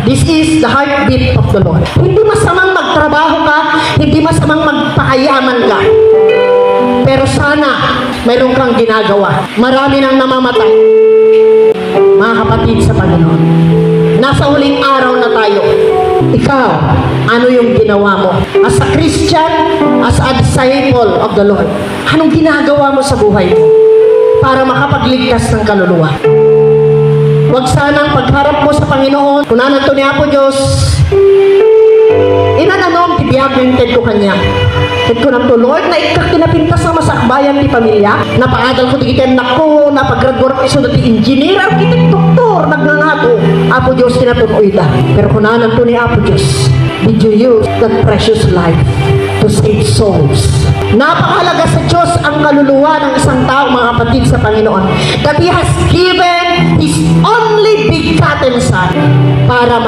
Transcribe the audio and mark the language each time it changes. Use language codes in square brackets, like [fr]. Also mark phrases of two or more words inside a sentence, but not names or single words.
[en] This is the heartbeat of the Lord. [tl] Hindi masamang magtrabaho ka, hindi masamang magpakayaman ka. Pero sana, mayroon kang ginagawa. Marami nang namamatay. Mga kapatid sa Panginoon, nasa huling araw na tayo. Ikaw, ano yung ginawa mo? [en] As a Christian, as a disciple of the Lord, [tl] anong ginagawa mo sa buhay mo para makapagligtas ng kaluluwa? Huwag sanang pagharap mo sa Panginoon, [ilo] kunanan to ni Apo Diyos, inananom, tibiyagin ko kanya. Ted ko na to, Lord, na ikak kinapintas sa masakbayan ni pamilya, napaadal ko tigitin nako, napag-graduate iso na ti engineer, architect, doktor, nagnangato. Apo Diyos, tinatunoy da. Pero kunanan to ni Apo Diyos, [en] did you use that precious life to save souls? [tl] Napakahalaga sa Diyos ang kaluluwa ng isang tao, mga kapatid sa Panginoon, [en] that He has given His only begotten Son para